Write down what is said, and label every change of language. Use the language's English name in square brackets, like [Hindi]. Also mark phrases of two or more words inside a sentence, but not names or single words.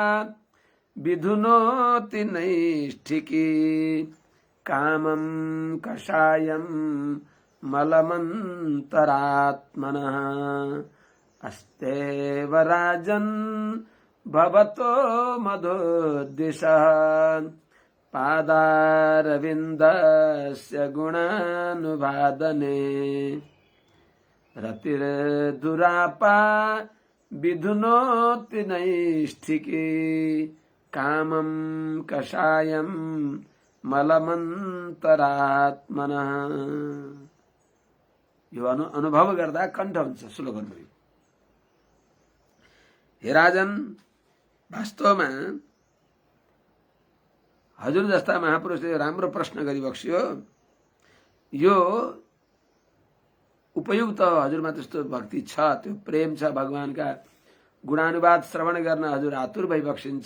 [Sanskrit] विधुनोति नैष्ठिकी कामं कषायं मलमन्तरात्मनः अस्तेव राजन् भवतो मधुद्विषः पादारविन्दस्य गुणानुवादने रतिर्दुरापा विधुनोति नैष्ठिकी कामं कषायं मलमन्तरात्मनः। [Nepali] यो अनुभव गर्दा कण्ठ हुन्छ श्लोकहरु। हे राजन, वास्तवमा हजुर जस्ता महापुरुषले राम्रो प्रश्न गरिबक्स्यो। यो उपयुक्त हजुरमा त्यस्तो भक्ति छ, त्यो प्रेम छ, भगवानका गुणानुवाद श्रवण गर्न हजुर आतुर भइबक्सिन्छ।